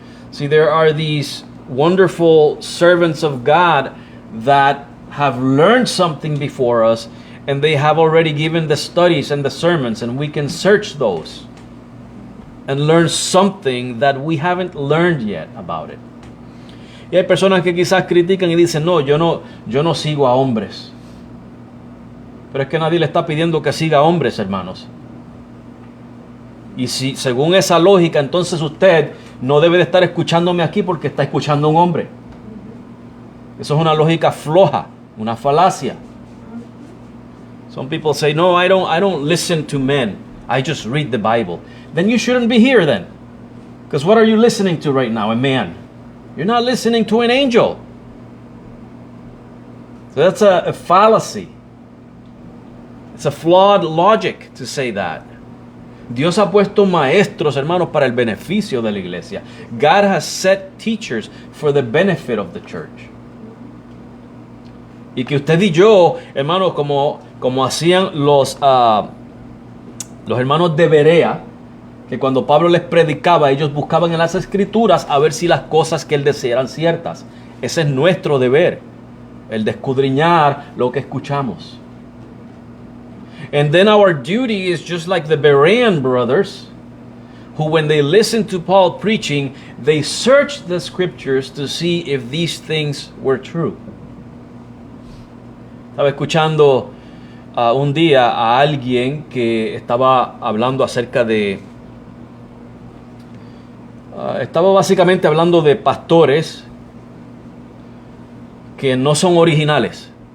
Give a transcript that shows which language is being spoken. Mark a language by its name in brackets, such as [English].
[English] See, there are these wonderful servants of God that have learned something before us, and they have already given the studies and the sermons, and we can search those and learn something that we haven't learned yet about it. [Spanish] Y hay personas que quizás critican y dicen, no, yo no sigo a hombres. Pero es que nadie le está pidiendo que siga a hombres, hermanos. Y si según esa lógica, entonces usted no debe de estar escuchándome aquí porque está escuchando a un hombre. Eso es una lógica floja, una falacia. [English] Some people say, no, I don't listen to men. I just read the Bible. Then you shouldn't be here then. Because what are you listening to right now? A man. You're not listening to an angel. So that's a fallacy. It's a flawed logic to say that. [Spanish] Dios ha puesto maestros, hermanos, para el beneficio de la iglesia. [English] God has set teachers for the benefit of the church. [Spanish] Y que usted y yo, hermanos, como hacían los hermanos de Berea, que cuando Pablo les predicaba, ellos buscaban en las escrituras a ver si las cosas que él decía eran ciertas. Ese es nuestro deber, el de escudriñar lo que escuchamos. [English] And then our duty is just like the Berean brothers, who when they listened to Paul preaching, they searched the scriptures to see if these things were true. [Spanish] Estaba escuchando un día a alguien que estaba hablando acerca de... estaba básicamente hablando de pastores que no son originales.